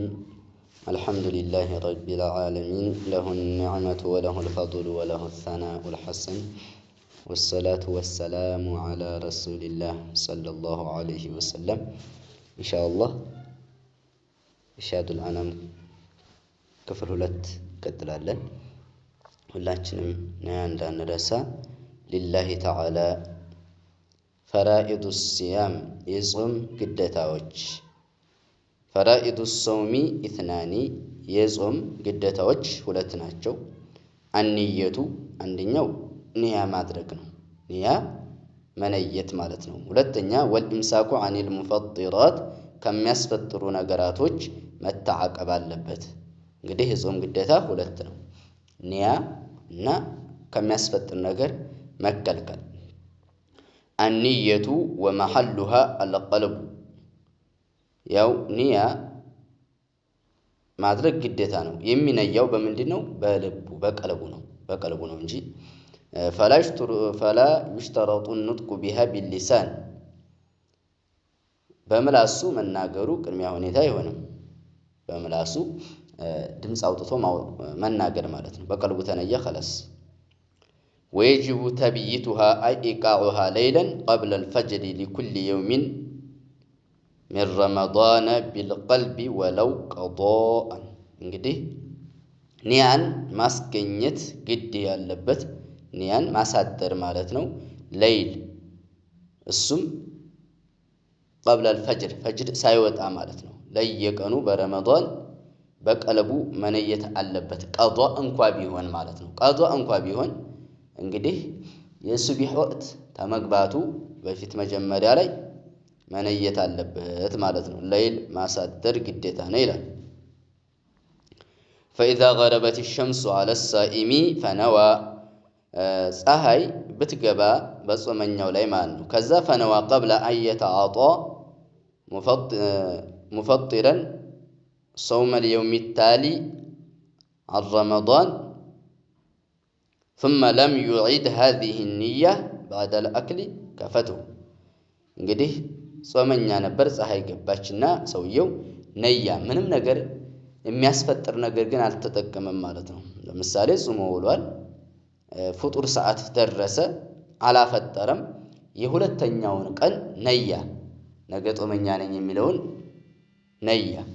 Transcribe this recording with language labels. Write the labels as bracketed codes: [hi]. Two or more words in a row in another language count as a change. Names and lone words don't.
[ar] الحمد لله رب العالمين، له النعمة وله الفضل وله الثناء الحسن، والصلاة والسلام على رسول الله صلى الله عليه وسلم. إن شاء الله إشهاد الأنام كفر هلت كتلالن [am] ሁላችንም እንዳንረሳ [ar] لله تعالى فرائض الصيام የጾም [am] ግዴታዎች [ar] فرائض الصوم اثنان [am] የጾም ግዴታዎች ሁለት ናቸው። አንየቱ አንደኛው ንያ ማድረግ ነው፣ ንያ መነየት ማለት ነው። ሁለተኛ [ar] والإمساك عن المفطرات [am] ከሚያስፈጥሩ ነገራቶች መተዓቀብ አለበት። እንግዲህ የጾም ግዴታ ሁለት ነው፣ ንያ እና ከሚያስፈጥር ነገር መከልከል። [ar] النية ومحلها القلب [am] ያው ንያ ማድረግ ግዴታ ነው። የሚነያው በምንድነው? በልቡ በቀልቡ ነው እንጂ [ar] فلا يشترط النطق بها باللسان [am] በምላሱ መናገሩ ቅድሚያ ሁኔታ አይሆንም። በምላሱ ድምጽ አውጥቶ መናገር ማለት ነው። በቀልቡ ተነየ خلاص. [ar] ويجب تبييتها أي إيقاعها ليلا قبل الفجر لكل يوم من رمضان بالقلب ولو قضاء እንግዲህ [am] ኒያን ማስገኘት ግድ ያለበት ኒያን ማሳደር ማለት ነው። ለይል እሱም [ar] قبل الفجر [am] ፈጅር ሳይወጣ ማለት ነው። ለየቀኑ በረመዳን በቀልቡ መነየት አለበት። ቀዷ እንኳን ቢሆን ማለት ነው። ቀዷ እንኳን ቢሆን እንግዲህ የሱብህ ወቅት ተመግባቱ በፊት መጀመሪያ ላይ መነየት አለበት ማለት ነው። ለይል ማሳደር ግዴታ ነው ይላል። [ar] فإذا غربت الشمس على الصائم فنوى [am] ፀሐይ ብትገባ በጾመኛው ላይ ማለት ነው። ከዛ [ar] فنوى قبل أن يتعاطى مفطرا صوم اليوم التالي عن رمضان ثم لم يعيد هذه النية بعد الأكل كفته [am] እንግዲህ ጾመኛ ነበር፣ ፀሐይ ገባችና ሰውየው ነያ ምንም ነገር የሚያስፈጥር ነገር ግን አልተጠቀመም ማለት ነው። ለምሳሌ ጾሞ ውሏል፣ ፍጡር ሰዓት ደረሰ፣ አላፈጠረም። የሁለተኛውን ቀን ነያ ነገ ጾመኛ ነኝ የሚለውን ነያ።